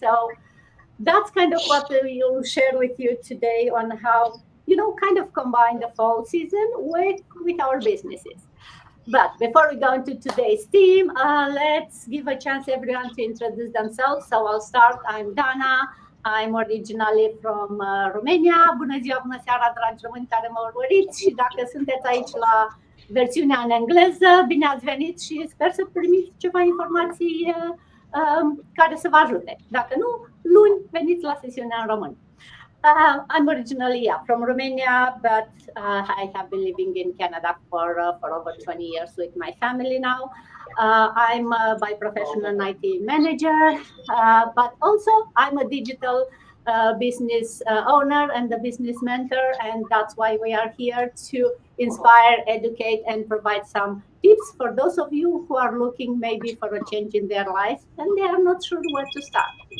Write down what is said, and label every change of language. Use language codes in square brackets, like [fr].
[en] So that's kind of what we'll share with you today on how kind of combine the fall season with our businesses. But before we go into today's theme, let's give a chance everyone to introduce themselves. So I'll start. I'm Dana. I'm originally from Romania. [ro] Bună ziua, bună seara, dragi români care mă urmăriți și dacă sunteți aici la versiunea în engleză, bine ați venit și sper să primiți ceva informații care să vă ajute. Dacă nu, luni veniți la sesiunea în român. [en] I'm originally from Romania, but I have been living in Canada for over 20 years with my family now. I'm by profession an IT manager, but also I'm a digital business owner and a business mentor, and that's why we are here to inspire, educate, and provide some tips for those of you who are looking maybe for a change in their life and they are not sure where to start.